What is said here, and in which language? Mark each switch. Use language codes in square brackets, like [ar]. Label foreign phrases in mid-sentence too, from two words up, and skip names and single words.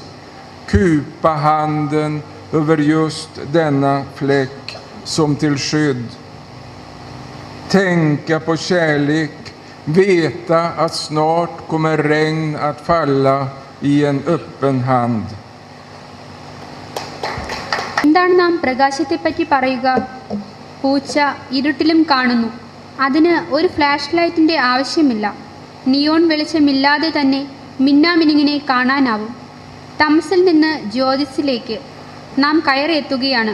[sv] Kupa handen över just denna fläck som till skydd. Tänka på kärlek, veta att snart kommer regn att falla i en öppen hand. [ml] എന്താണ് നാം പ്രകാശത്തെപ്പറ്റി പറയുക? പൂച്ച ഇരുട്ടിലും കാണുന്നു. അതിന് ഒരു ഫ്ലാഷ് ലൈറ്റിൻ്റെ ആവശ്യമില്ല. നിയോൺ വെളിച്ചമില്ലാതെ തന്നെ മിന്നാമിനുങ്ങിനെ കാണാനാവും. തമസിൽ നിന്ന് ജ്യോതിസിലേക്ക് നാം കയറിയെത്തുകയാണ്.